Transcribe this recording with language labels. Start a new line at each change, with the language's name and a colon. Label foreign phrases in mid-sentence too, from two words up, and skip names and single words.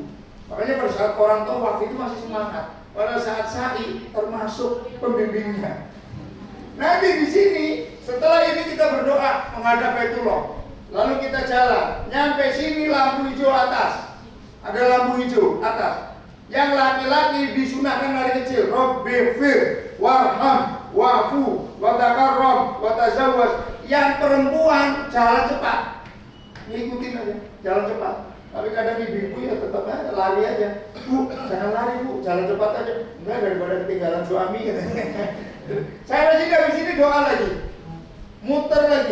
Indonesian: Makanya pada saat orang tawaf itu masih semangat. Pada saat sa'i termasuk pembimbingnya. Nanti di sini setelah ini kita berdoa menghadap Baitullah. Lalu kita jalan, nyampe sini lampu hijau atas. Ada lampu hijau atas. Yang laki-laki disunahkan dari kecil,
Arabic: رب اغفر وارحم واعف وتكرم وتزوج.
Indonesian: Yang perempuan jalan cepat. Ngikutin aja, jalan cepat. Tapi kadang ibu-ibu ya tetap aja lari aja. Bu, jangan lari bu, jalan cepat aja. Enggak, daripada ketinggalan suami gitu. Saya lagi dari sini doa lagi, muter lagi.